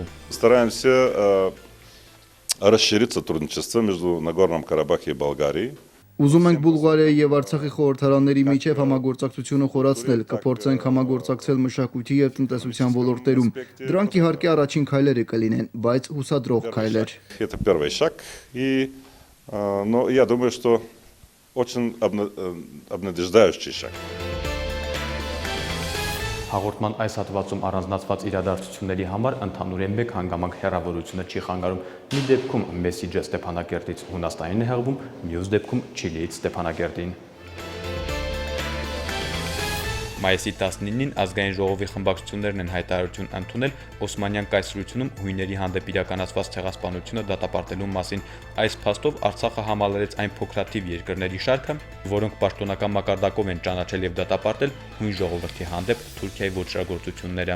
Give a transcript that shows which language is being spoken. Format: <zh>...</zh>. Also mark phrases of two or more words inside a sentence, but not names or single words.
<ru>Стараемся расширить сотрудничество между Нагорным Карабахом и Болгарией.</ru> <hy>Ուզում ենք Բուլղարիայի եւ Արցախի խորհրդարանների միջև համագործակցությունը խորացնել, կփորձենք համագործակցել мշակույթի եւ տնտեսության ոլորտերում։ Դրանք իհարկե առաջին քայլերը կլինեն, բայց հուսադրող քայլեր։</hy> <ru>Это первый шаг, но я думаю, что очень обнадеждающий шаг.</ru> <hy>Հաղորդման այս հատվածում առանձնացված իրադարձությունների համար ընդհանուր է մեկ հանգամանք հեռավորությունը չի խանգարում։ Մի դեպքում մեսիջը Ստեփանակերտից Հունաստանին է հղվում, մյուս դեպքում Չիլիից Ստեփանակերտին։ Մայիսի 19-ին ազգային ժողովի խմբակցություններն են հայտարարություն ընդունել Օսմանյան կայսրությունում հույների հանդեպ իրականացված ցեղասպանությունը դատապարտելու մասին։ Այս փաստով Արցախը համալրեց այն փոքրաթիվ երկրների շարքը, որոնք պաշտոնական մակարդակով են ճանաչել եւ դատապարտել հույն ժողովրդի հանդեպ Թուրքիայի ոչռագործությունները։</hy>